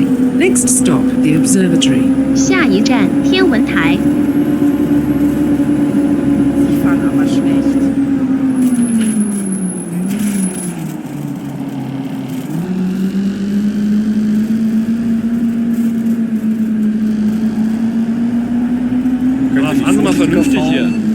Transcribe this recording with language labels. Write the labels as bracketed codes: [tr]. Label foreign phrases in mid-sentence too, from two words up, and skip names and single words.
[en] Next stop, the observatory. [zh] 下一站天文台。 [de] Sie fahren aber schlecht. Fahren Sie mal vernünftig hier.